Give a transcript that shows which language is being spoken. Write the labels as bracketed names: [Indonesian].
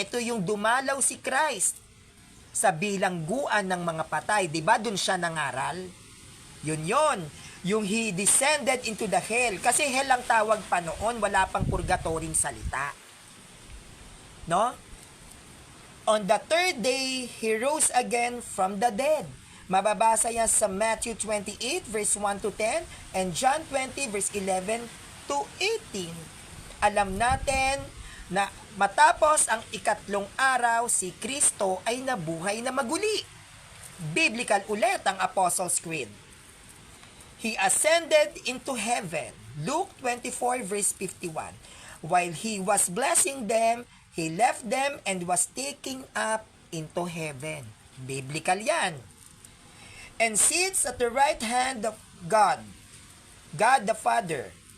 [Filipino] Ito yung dumalaw si Christ sa bilangguan ng mga patay. Diba dun siya nangaral? Yun. Yung [English] He descended into the hell. [Filipino] Kasi hell ang tawag pa noon, wala pang purgatoryong salita. [English] No? On the third day, He rose again from the dead. [Filipino] Mababasa yan sa [English] Matthew 28 verse 1 to 10 and John 20 verse 11 to 18. [Filipino] Alam natin na matapos ang ikatlong araw, si Kristo ay nabuhay na maguli. Biblical ulit ang Apostles' Creed. [English] He ascended into heaven. Luke 24 verse 51. While he was blessing them, he left them and was taken up into heaven. Biblical yan. And sits at the right hand of God, God the Father.